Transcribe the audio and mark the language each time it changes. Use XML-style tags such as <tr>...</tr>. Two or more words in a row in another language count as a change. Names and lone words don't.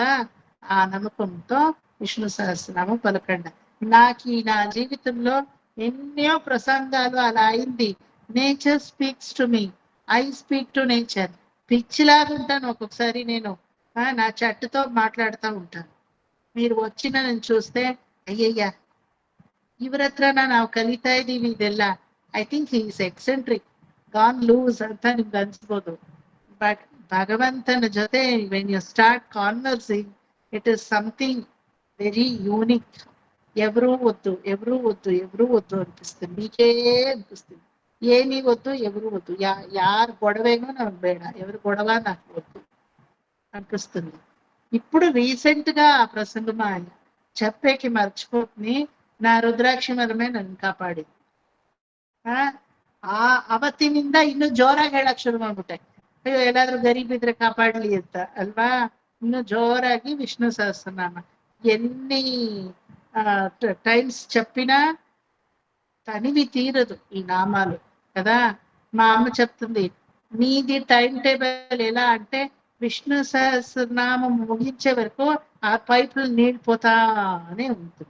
<te>ఆ నమ్మకంతో విష్ణు సహస్రనామం పలకండి. నాకు నా జీవితంలో ఎన్నో ప్రసంగాలు అలా అయింది.</te> <en>nature speaks to me, I speak to nature.</en> <te>పిచ్చిలాగా ఉంటాను ఒక్కొక్కసారి. నేను నా చెట్టుతో మాట్లాడుతూ ఉంటాను. మీరు వచ్చిన నేను చూస్తే</te> <kn>ಅಯ್ಯಯ್ಯ ಇವ್ರ ಹತ್ರನ ನಾವು ಕಲಿತಾ ಇದೀವಿ ಇದೆಲ್ಲ,</kn> <en>I think he is eccentric, gone loose</en> <kn>ಅಂತ ನಿಮ್ಗೆ ಅನ್ಸ್ಬೋದು.</kn> <en>ಬಟ್</en> <kn>ಭಗವಂತನ ಜೊತೆ</kn> <en>when you start conversing, it is something very unique.</en> <te>ఎవరు వద్దు అనిపిస్తుంది, మీకే అనిపిస్తుంది. ఏమీ వద్దు, ఎవరు వద్దు, యారు గొడవేనో నాకు ಬೇಡ, ఎవరు గొడవ నాకు వద్దు అనిపిస్తుంది. ఇప్పుడు రీసెంట్ గా ఆ ప్రసంగం చెప్పేకి మర్చిపోతుంది.</te> <kn>ನಾ ರುದ್ರಾಕ್ಷಿ ಮರಮೇ ನನ್ ಕಾಪಾಡಿದ್ದು. ಅವತ್ತಿನಿಂದ ಇನ್ನು ಜೋರಾಗಿ ಹೇಳಕ್ ಶುರು ಮಾಡ್ಬಿಟ್ಟೆ, ಅಯ್ಯೋ ಎಲ್ಲಾದ್ರೂ ಗರೀಬ್ ಇದ್ರೆ ಕಾಪಾಡ್ಲಿ ಅಂತ ಅಲ್ವಾ. ಇನ್ನು ಜೋರಾಗಿ ವಿಷ್ಣು ಸಹಸ್ರನಾಮ.</kn> <te>ಎಲ್ಲಿ టైమ్స్ చెప్పినా తనివి తీరదు ఈ నామాలు కదా. మా అమ్మ చెప్తుంది, నీది</te> <en>time table</en> <te>ఎలా అంటే విష్ణు సహస్రనామం ముగించే వరకు ఆ పైపులు నీళ్ళు పోతానే ఉంటుంది.</te>